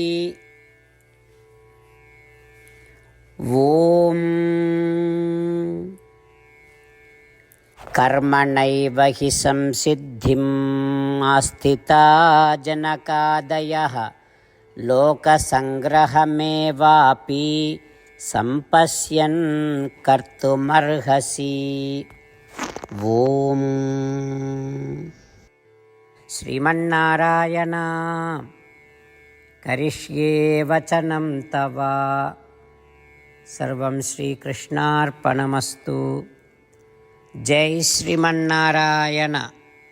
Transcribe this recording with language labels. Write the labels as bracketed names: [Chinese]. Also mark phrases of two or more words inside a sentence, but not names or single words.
[Sanskrit] ओम कर्मणैव हि संसिद्धिम् आस्थिता जनकादयः लोकसंग्रहमेवापि संपश्यन् कर्तुमर्हसि। ओम శ్రీమన్నారాయణ కరిష్యే వచనం తవ. సర్వం శ్రీకృష్ణార్పణమస్తు. జై శ్రీమన్నారాయణ.